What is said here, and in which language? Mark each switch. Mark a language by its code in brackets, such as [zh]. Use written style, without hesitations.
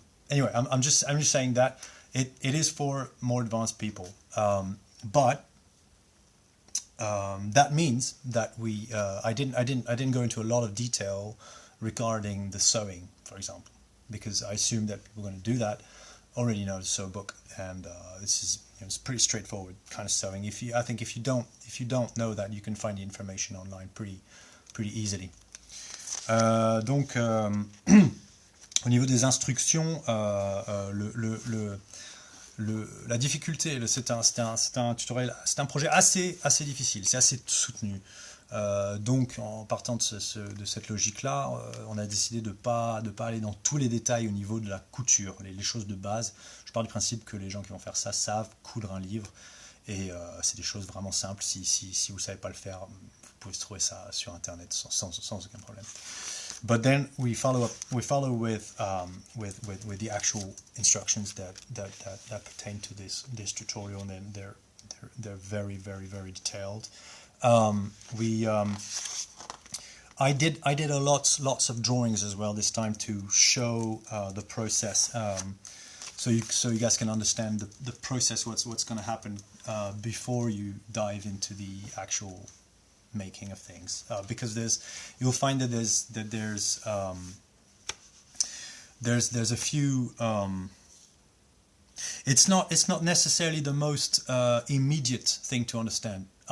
[en] Anyway, I'm just saying that it is for more advanced people, but that means that I didn't go into a lot of detail regarding the sewing, for example, because I assume that people are going to do that already know the sew book, and this is it's pretty straightforward kind of sewing. I think if you don't know that, you can find the information online pretty easily. [fr] Donc au niveau des instructions, la difficulté, c'est un tutoriel, c'est un projet assez difficile, c'est assez soutenu. Donc en partant de cette logique-là, on a décidé de pas aller dans tous les détails au niveau de la couture, les choses de base. Je pars du principe que les gens qui vont faire ça savent coudre un livre, et c'est des choses vraiment simples. Si vous ne savez pas le faire, vous pouvez trouver ça sur internet sans aucun problème. [en] But then we follow with the actual instructions that pertain to this tutorial, and then they're very detailed. I did lots of drawings as well this time to show the process, so you guys can understand the process, what's going to happen before you dive into the actual making of things, because you'll find that there's a few it's not necessarily the most immediate thing to understand.